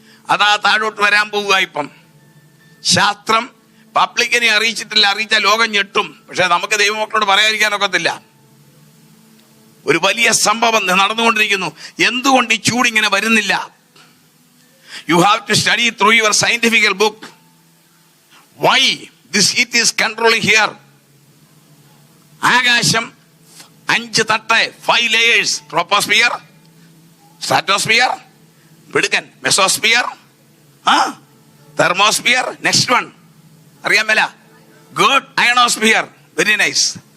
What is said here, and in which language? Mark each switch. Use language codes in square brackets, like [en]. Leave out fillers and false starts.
[ml] അതാ താഴോട്ട് വരാൻ പോവുക. ഇപ്പം ശാസ്ത്രം പബ്ലിക്കിനെ അറിയിച്ചിട്ടില്ല. അറിയിച്ചാൽ ലോകം ഞെട്ടും. പക്ഷെ നമുക്ക് ദൈവമക്കളോട് പറയാതിരിക്കാനൊക്കത്തില്ല. ഒരു വലിയ സംഭവം നടന്നുകൊണ്ടിരിക്കുന്നു. എന്തുകൊണ്ട് ഈ ചൂട് ഇങ്ങനെ വരുന്നില്ല? [en] You have to study through your scientifical book. Why this heat is controlling here? [ml] ആകാശം 5 തട്ട്, [en] 5 layers. Troposphere, stratosphere, പിടുക്കൻ mesosphere, thermosphere. Next one [ml] അറിയാൻ മേല? [en] Good. Ionosphere. Very nice.